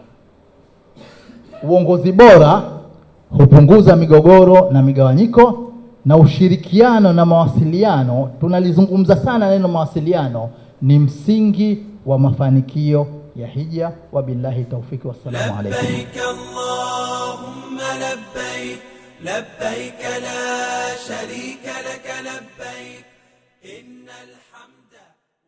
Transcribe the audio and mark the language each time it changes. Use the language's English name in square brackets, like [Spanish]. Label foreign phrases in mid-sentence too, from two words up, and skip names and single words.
[Swahili] Uongozi bora hupunguza migogoro na migawanyiko, na ushirikiano na mawasiliano, tunalizungumza sana neno mawasiliano, ni msingi wa mafanikio ya hija. [Arabic] وبالله التوفيق, والسلام عليكم. لبيك اللهم لبيك لبيك لا شريك لك لبيك إن الحمد